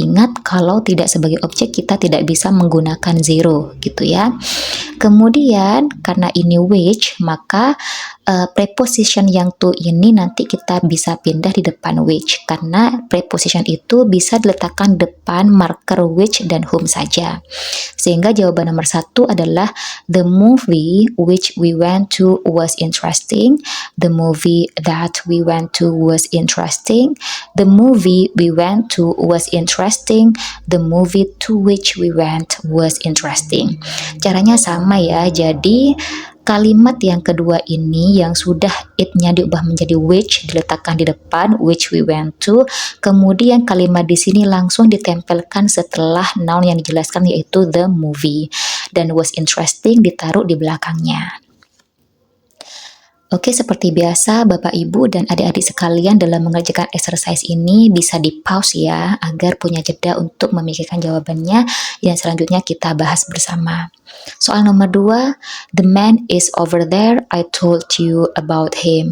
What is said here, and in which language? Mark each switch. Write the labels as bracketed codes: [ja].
[id] Ingat, kalau tidak sebagai objek kita tidak bisa menggunakan zero gitu ya. Kemudian karena ini which, maka preposition yang to ini nanti kita bisa pindah di depan which, karena preposition itu bisa diletakkan depan marker which dan whom saja. Sehingga jawaban nomor 1 adalah [en] the movie which we went to was interesting. The movie that we went to was interesting. The movie we went to was interesting. The movie to which we went was interesting. [id] Caranya sama ya, jadi kalimat yang kedua ini yang sudah it-nya diubah menjadi which diletakkan di depan [en] which we went to, [id] kemudian kalimat di sini langsung ditempelkan setelah noun yang dijelaskan yaitu the movie, dan was interesting ditaruh di belakangnya. Oke, seperti biasa Bapak Ibu dan adik-adik sekalian dalam mengerjakan exercise ini bisa di pause ya, agar punya jeda untuk memikirkan jawabannya yang selanjutnya kita bahas bersama. Soal nomor 2, [en] the man is over there, I told you about him.